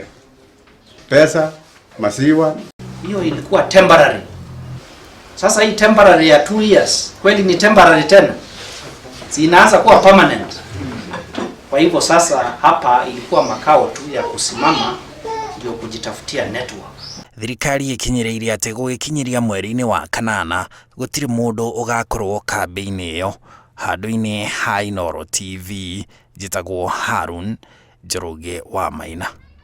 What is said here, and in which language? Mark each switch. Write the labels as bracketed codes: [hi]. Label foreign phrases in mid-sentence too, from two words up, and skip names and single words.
[sw] Pesa, maziwa. Hiyo ilikuwa temporary. Sasa hii temporary ya 2 years kweli ni temporary tena? Si inaanza kuwa permanent. Kwa hivyo sasa hapa ilikuwa makao tu ya kusimama ndio kujitafutia network. [ki] Thirikari ikinyĩrĩirie atĩ gũgĩkinyĩria mweri-inĩ wa kanana gũtirĩ mũndũ ũgakorwo kambĩ-inĩ ĩyo. Handũ-inĩ ha Inooro TV, njĩtagwo Harun Njoroge wa Maina.